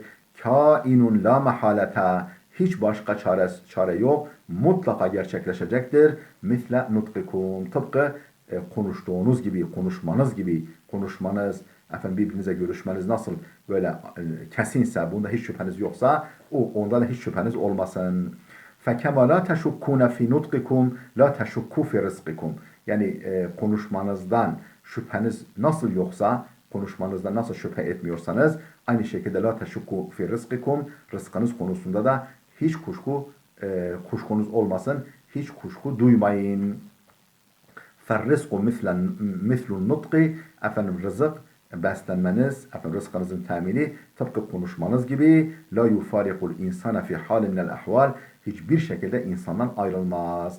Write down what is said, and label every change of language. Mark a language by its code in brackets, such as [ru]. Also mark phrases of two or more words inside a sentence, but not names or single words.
[ar] كائن لا محالة, [tr] hiç başka çare yok, mutlaka gerçekleşecektir. [ar] مثل نطقكم, [tr] tıpkı konuştuğunuz gibi, konuşmanız, efendim birbirinize görüşmeniz nasıl böyle kesinse, bunda hiç şüpheniz yoksa, ondan hiç şüpheniz olmasın. [ar] فَكَمَا لَا تَشُكُّونَ فِي نُطْقِكُمْ لَا تَشُكُّوا فِي رِزْقِكُمْ, [tr] yani konuşmanızdan şüpheniz nasıl yoksa, konuşmanızda nasıl şüphe etmiyorsanız, aynı şekilde [ar] لا تشكوا في رزقكم, [tr] rızkınız konusunda da hiç kuşkunuz olmasın, hiç kuşku duymayın. [ar] فالرزق مثل النطق, [tr] efendim rızık, beslenmeniz, efendim rızkınızın temini tıpkı konuşmanız gibi, [ar] لا يفارق الإنسان في حال من الأحوال, [tr] hiçbir şekilde insandan ayrılmaz.